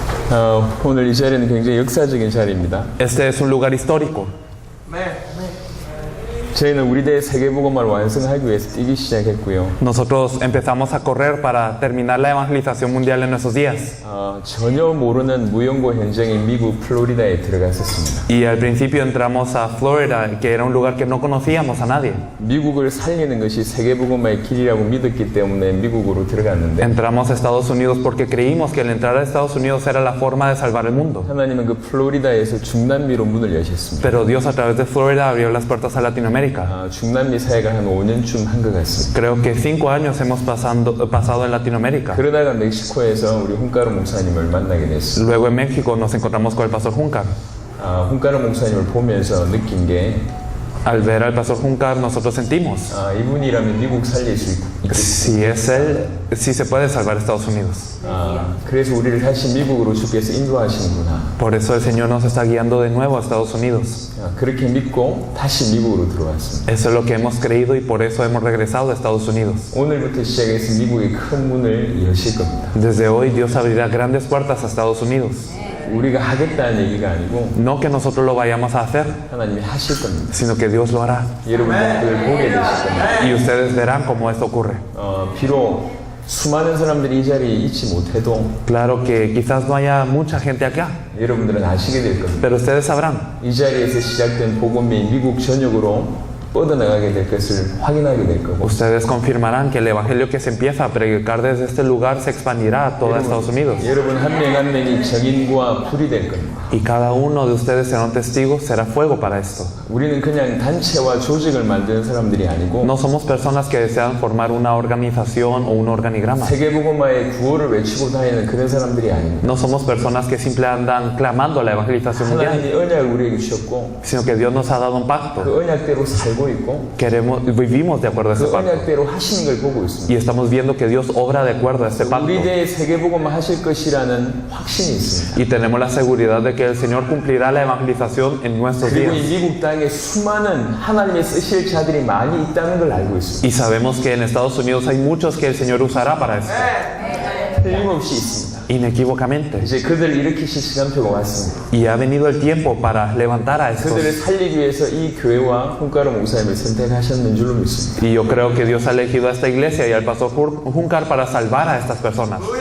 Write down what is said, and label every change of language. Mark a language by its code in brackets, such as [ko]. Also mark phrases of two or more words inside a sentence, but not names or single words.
[ko] 오늘 이 자리는 굉장히 역사적인 자리입니다. [es] Este es un lugar histórico. [ko] 저희는 우리 대회 세계복음화를 완성하기 위해서 뛰기 시작했고요. [es] Nosotros empezamos a correr para terminar la evangelización mundial en nuestros días. [ko] 전혀 모르는 무연고 현장인 미국 플로리다에 들어갔었습니다. [es] Y al principio entramos a Florida, que era un lugar que no conocíamos a nadie. [ko] 미국을 살리는 것이 세계복음화의 길이라고 믿었기 때문에 미국으로 들어갔는데 [es] Entramos a Estados Unidos porque creímos que el entrar a Estados Unidos era la forma de salvar el mundo. [ko] 하나님은 그 플로리다에서 중남미로 문을 여셨습니다. [es] Pero Dios a través de Florida abrió las puertas a Latinoamérica. [ko] 중남미 사역을 한 5년쯤 한 것 같습니다. [es] Creo que 5 años hemos pasado en Latinoamérica. [ko] 그러다가 멕시코에서 우리 훈카로 목사님을 만나게 됐습니다. [es] Luego en México nos encontramos con el pastor Juncar. [ko] 훈카로 목사님을 보면서 느낀 게 [es] Al ver al pastor Juncar nosotros sentimos, [ko] 이분이라면 미국 살릴 수 있겠다. [es] si es él, sí se puede salvar Estados Unidos. [ko] 그래서 우리를 다시 미국으로 주께서 인도하시는구나. [es] Por eso el Señor nos está guiando de nuevo a Estados Unidos. [ko] 그렇게 믿고 다시 미국으로 들어왔습니다. [es] Eso es lo que hemos creído y por eso hemos regresado a Estados Unidos. [ko] 오늘부터 시작해서 미국의 큰 문을 여실 겁니다. [es] Desde hoy Dios abrirá grandes puertas a Estados Unidos. [ko] 우리가 하겠다는 얘기가 아니고 [es] No que nosotros lo vayamos a hacer, [ko] 하나님이 하실 겁니다. [es] sino que Dios lo hará. [ko] 여러분들 보게 되실 겁니다. [es] Y ustedes verán cómo esto ocurre. [ko] 비록 수많은 사람들이 이 자리에 있지 못해도 [es] Claro que quizás no haya mucha gente acá, [ko] 여러분들은 아시게 될 겁니다. [es] pero ustedes sabrán. [ko] 이 자리에서 시작된 복음이 미국 전역으로 뻗어나가게 될 것을 확인하게 될 거고 [es] Ustedes confirmarán que el evangelio que se empieza a predicar desde este lugar se expandirá a toda Estados Unidos. [ko] 여러분 한 명 한 명이 정인과 불이 될 겁니다. [es] Y cada uno de ustedes serán testigos, será fuego para esto. [ko] 우리는 그냥 단체와 조직을 만드는 사람들이 아니고 [es] No somos personas que desean formar una organización o un organigrama. [ko] 세계복음화의 구호를 외치고 다니는 그런 사람들이 아닙니다. [es] No somos personas que simplemente andan clamando la evangelización mundial, [ko] 하나님이 언약을 우리에게 주셨고 [es] sino que Dios nos ha dado un pacto. [ko] 그 언약대로 살고 있고 [es] Vivimos de acuerdo a ese [ko] 그 [es] pacto. [ko] 언약대로 하시는 걸 보고 있습니다. [es] Y estamos viendo que Dios obra de acuerdo a este pacto. [ko] 우리 대에 세계복음화 하실 것이라는 확신이 있습니다. [es] Y tenemos la seguridad de que el Señor cumplirá la evangelización en nuestros [ko] 그리고 [es] días. [ko] 이 미국 땅에 수많은 하나님의 쓰실 자들이 많이 있다는 걸 알고 있습니다. [es] Y sabemos que en Estados Unidos hay muchos que el Señor usará para esto. [ko] 틀림없이 있습니다. [es] Inequívocamente. [ko] 이제 그들을 일으키실 시간표가 왔습니다. [es] Y ha venido el tiempo para levantar a estos. [ko] 그들을 살리기 위해서 이 교회와 훈카로 목사님을 선택하셨는 줄로 믿습니다. [es] Y yo creo que Dios ha elegido a esta iglesia y al pastor Juncar para salvar a estas personas.